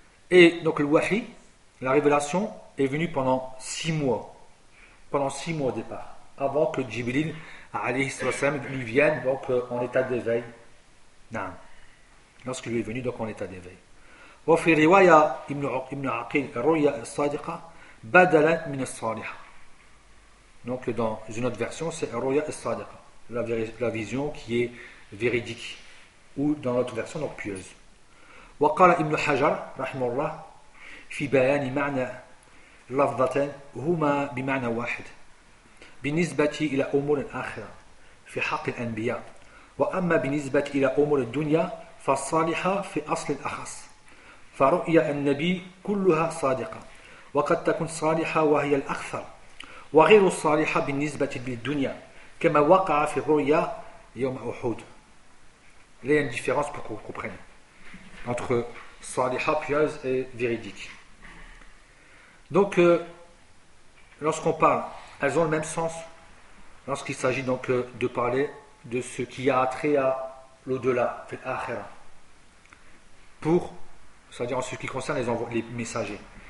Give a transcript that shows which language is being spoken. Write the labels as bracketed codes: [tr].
[fr] Et donc le Wahi, la révélation, est venue pendant 6 mois. Pendant 6 mois au départ, avant que Jibril lui viennent donc en état d'éveil. Non. Lorsqu'il lui est venu donc en état d'éveil. [ar] وفي رواية ابن عقيل الرؤيا الصادقة بدلا من الصالحة. [fr] Donc dans une autre version c'est [ar] الرؤيا الصادقة, [fr] la vision qui est véridique, ou dans l'autre version donc pieuse. [ar] وقال ابن حجر رحمه الله في بيان معنى لفظتين هما بمعنى واحد. بالنسبة إلى أمور الآخرة في حق الأنبياء وأما بالنسبة إلى أمور الدنيا فالصالحة في أصل الأخص فرؤيا النبي كلها صادقة وقد تكون صالحة وهي الأكثر وغير الصالحة بالنسبة للدنيا كما وقع في رؤيا Yom Uhud. [fr] Là, il y a une différence pour que vous compreniez entre Saliha pieuse et véridique. Donc, lorsqu'on parle, elles ont le même sens lorsqu'il s'agit donc de parler de ce qui a trait à l'au-delà, l'akhira, pour, c'est-à-dire en ce qui concerne les messagers.